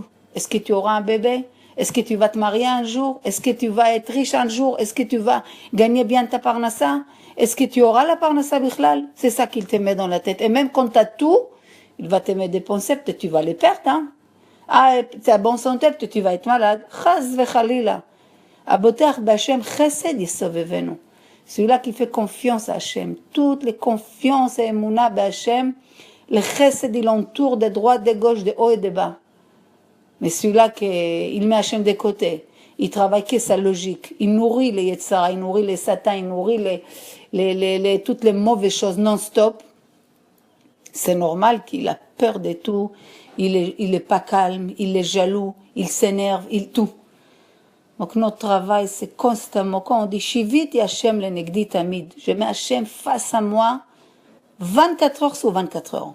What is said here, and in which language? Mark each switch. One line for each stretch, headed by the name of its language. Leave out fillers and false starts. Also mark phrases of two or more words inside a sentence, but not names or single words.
French: Est-ce que tu auras un bébé? Est-ce que tu vas te marier un jour? Est-ce que tu vas être riche un jour? Est-ce que tu vas gagner bien ta parnassa? est-ce que tu auras la
Hebrew: פרנסה בכלל?
French: C'est ça qu'il te met dans la tête. Et même quand tu as tout, il va te mettre des pensées, peut-être tu vas les perdre. Hein? Ah, tu as bonne santé, peut-être tu vas être malade.
Hebrew: חס וחלילה. הבוטח בה' חסד יסובבנו.
French: Celui-là qui fait confiance à Hachem, toutes les confiances et
Hebrew: אמונה בה,
French: le chesed il entoure de droite, de gauche, de haut et de bas. Mais celui-là il met Hachem de côté, il travaille que sa logique, il nourrit les Yetzara, il nourrit les Satan, il nourrit toutes les mauvaises choses non-stop. C'est normal qu'il a peur de tout, il est pas calme, il est jaloux, il s'énerve, il tout. Donc notre travail, c'est constamment, quand on dit
Hebrew: שויתי ה' לנגדי תמיד,
French: je mets Hashem face à moi 24 heures sur 24 heures.